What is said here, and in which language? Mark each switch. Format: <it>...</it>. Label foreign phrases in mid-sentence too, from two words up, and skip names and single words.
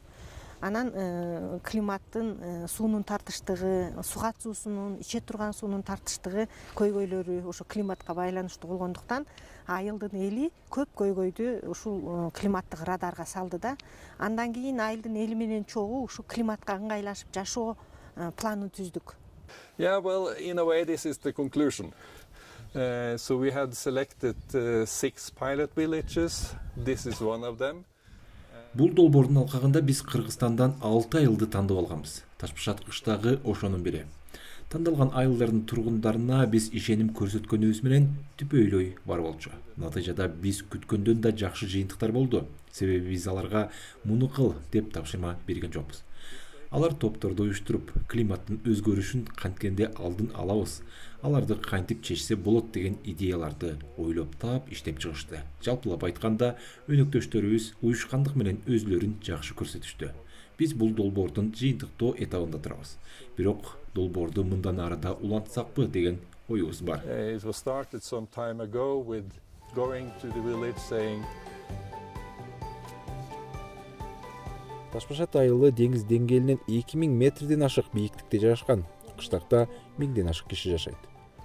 <ky>Анан климаттын суунун тартыштыгы, суу катуусунун, иче турган суунун тартыштыгы көйгөйлөрү ошо климатка байланыштуу болгондуктан айылдын эли көп көйгөйдү ушул климаттык радарга салды да. Андан кийин айылдын эли менен чогуу ушу климатка ыңгайлашып жашоо планын түздүк.</ky> <en>Yeah, well, in a way, this is the conclusion. So we had selected 6 pilot villages. This is one of them.</en> <ky>Бул долбоордун алкагында биз Кыргызстандан 6 айылды тандап алганбыз. Ташбашат кыштагы ошонун бири. Тандалган айылдардын тургундарына биз ишеним көрсөткөнүбүз менен түпөйлөй бар болчу. Натыйжада биз күткөндөн да жакшы жыйынтыктар болду. Себеби биз аларга муну кыл деп тапшырма берген жокпуз. Алар топторду уюштуруп, климаттын өзгөрүшүн канткенде алдын алабыз. Аларды кантип чечсе болот деген идеяларды ойлоп таап иштеп чыгышты. Жалпылап айтканда, өнөктөштөрүбүз уюшкандык менен өзүлөрүн жакшы көрсөтүштү. Биз бул долбоордун жыйынтыктоо этабында турабыз. Бирок долбоорду мындан ары да улантсакпы деген оюбуз бар.</ky> <en>It was started some time ago with going to the village saying</en> <ky>Ташбашат айылы деңиз деңгээлинен 2000 метрден ашык бийиктикте жайгашкан. Кыштакта 1000ден ашык киши жашайт.</ky>